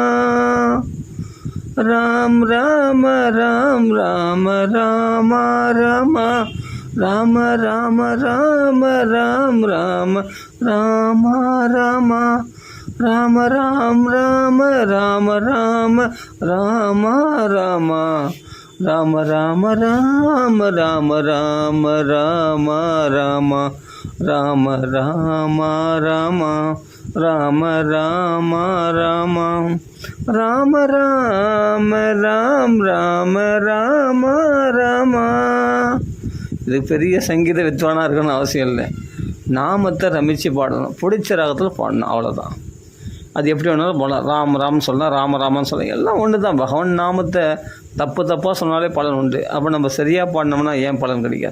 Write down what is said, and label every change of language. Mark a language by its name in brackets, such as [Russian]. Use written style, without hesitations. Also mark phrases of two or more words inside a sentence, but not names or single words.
[Tamil] ராம் ராம ராம் ராம ராம ராம ராம ராம ராம ராம் ராம ராம ராம ராம ராம் ராம ராம ராம ராம ராம ராம ராம ராம ராம ராம ராம ராம ராம ராம ராம ராம ராம ராம ராம ராம ராம் ராம ராம ராம. இது பெரிய சங்கீத வித்வானாக இருக்கணும்னு அவசியம் இல்லை. நாமத்தை ரமித்து பாடணும், பிடிச்ச ராகத்தில் பாடணும், அவ்வளோதான். அது எப்படி வேணாலும் போகலாம். ராம் ராம் சொல்லலாம், ராம ராமன்னு சொல்லலாம், எல்லாம் ஒன்று தான். பகவான் நாமத்தை தப்பாக சொன்னாலே பலன் உண்டு. அப்போ நம்ம சரியாக பாடினோம்னா ஏன் பலன் கிடைக்காது?